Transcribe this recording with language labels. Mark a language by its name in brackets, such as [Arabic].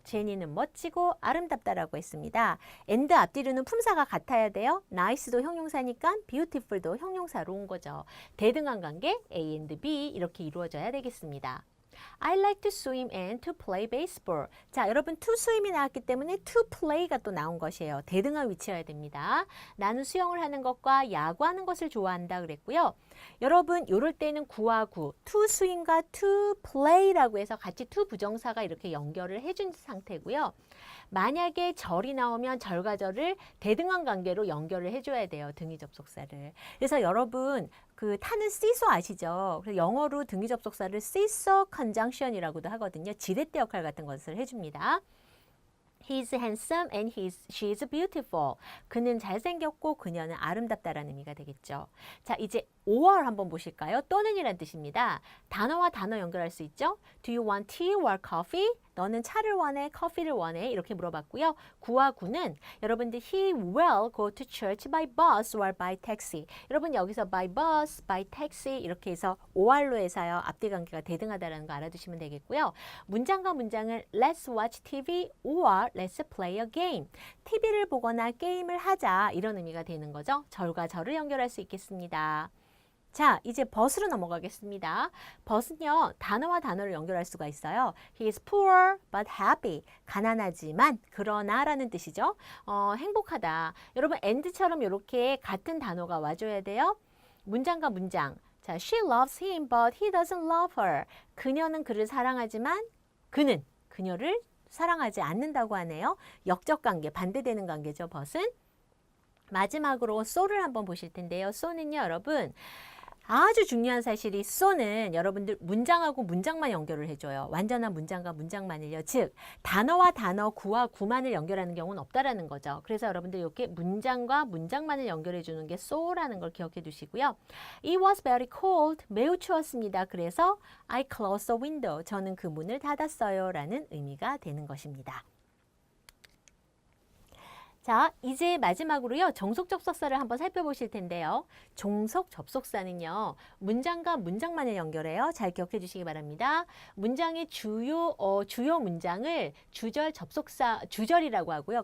[Korean] 제니는 멋지고 아름답다라고 했습니다. and 앞뒤로는 품사가 같아야 돼요. nice도 형용사니까 beautiful도 형용사로 온 거죠. 대등한 관계 A and B 이렇게 이루어져야 되겠습니다. [English] I like to swim and to play baseball. [Korean] 자, 여러분 to swim이 나왔기 때문에 to play가 또 나온 것이에요. 대등한 위치여야 됩니다. 나는 수영을 하는 것과 야구하는 것을 좋아한다 그랬고요. 여러분 이럴 때는 구와 구, to swim과 to play라고 해서 같이 to 부정사가 이렇게 연결을 해준 상태고요. 만약에 절이 나오면 절과 절을 대등한 관계로 연결을 해줘야 돼요. 등위 접속사를. 그래서 여러분 그 타는 seesaw 아시죠? 그래서 영어로 등위 접속사를 seesaw conjunction이라고도 하거든요. 지렛대 역할 같은 것을 해줍니다. [English] He's handsome and she's beautiful. [Korean] 그는 잘생겼고 그녀는 아름답다라는 의미가 되겠죠. 자, 이제 or 한번 보실까요? 또는이란 뜻입니다. 단어와 단어 연결할 수 있죠. [English] Do you want tea or coffee? [Korean] 너는 차를 원해, 커피를 원해? 이렇게 물어봤고요. 구와 구는 여러분들 [English] he will go to church by bus or by taxi. [Korean] 여러분 여기서 by bus, by taxi 이렇게 해서 or로 해서요. 앞뒤 관계가 대등하다라는 거 알아두시면 되겠고요. 문장과 문장을 [English] let's watch TV or let's play a game. [Korean] TV를 보거나 게임을 하자 이런 의미가 되는 거죠. 절과 절을 연결할 수 있겠습니다. 자, 이제 but으로 넘어가겠습니다. but은요, 단어와 단어를 연결할 수가 있어요. [English] He is poor but happy. [Korean] 가난하지만 그러나 라는 뜻이죠. 행복하다. 여러분 and처럼 이렇게 같은 단어가 와줘야 돼요. 문장과 문장. [English] 자, she loves him but he doesn't love her. [Korean] 그녀는 그를 사랑하지만 그는 그녀를 사랑하지 않는다고 하네요. 역적 관계, 반대되는 관계죠, but은. 마지막으로 so를 한번 보실 텐데요. so는요, 여러분. 아주 중요한 사실이 so는 여러분들 문장하고 문장만 연결을 해줘요. 완전한 문장과 문장만을요. 즉 단어와 단어, 구와 구만을 연결하는 경우는 없다라는 거죠. 그래서 여러분들 이렇게 문장과 문장만을 연결해 주는 게 so라는 걸 기억해 두시고요. [English] It was very cold. [Korean] 매우 추웠습니다. 그래서 [English] I closed the window. [Korean] 저는 그 문을 닫았어요. 라는 의미가 되는 것입니다. 자, 이제 마지막으로요. 정속 접속사를 한번 살펴보실 텐데요. 종속 접속사는요. 문장과 문장만을 연결해요. 잘 기억해 주시기 바랍니다. 문장의 주요 문장을 주절 접속사, 주절이라고 하고요.